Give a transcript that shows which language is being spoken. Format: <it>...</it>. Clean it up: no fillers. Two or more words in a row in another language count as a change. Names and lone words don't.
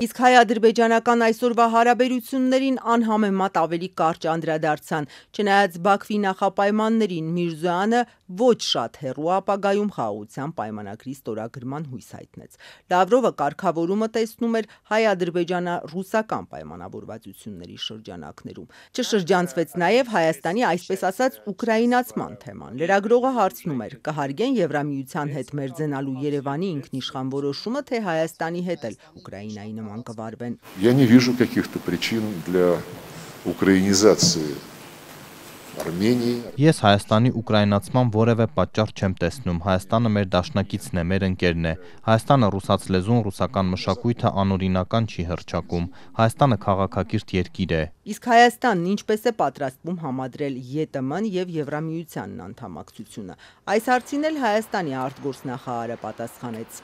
<hy>Իսկ հայ-ադրբեջանական այսօրվա հարաբերություններին անհամեմատ ավելի կարճ անդրադարձան, չնայած Բաքվի նախապայմաններին Միրզոյանը ոչ շատ հեռու ապագայում խաղաղության պայմանագրի ստորագրման հույս հայտնեց։ Լավրովը կարգավորումը տեսնում էր հայ-ադրբեջանա-ռուսական պայմանավորվածությունների շրջանակներում։ Չշրջանցվեց նաև Հայաստանի այսպես ասած ուկրաինացման թեման։ Լրագրողը հարցնում էր. կհարգեն Եվրամիության հետ մերձենալու Երևանի ինքնիշխան որոշումը, թե Հայաստանի հետ էլ Ուկրաինայի նման կվարվեն։</hy> <ru>Я не вижу каких-то причин для украинизации Армении.</ru> <hy>Ես Հայաստանի ուկրաինացման որևէ պատճառ չեմ տեսնում, Հայաստանը մեր դաշնակիցն է, մեր ընկերն է, Հայաստանը ռուսաց լեզուն, ռուսական մշակույթը անօրինական չի հռչակում, Հայաստանը քաղաքակիրթ երկիր է։ Իսկ Հայաստանն ինչպես է պատրաստվում համադրել ԵՏՄ-ն եւ Եվրամիությանն անդամակցությունը։ Այս հարցին էլ Հայաստանի արտգործնախարարը պատասխանեց.</hy>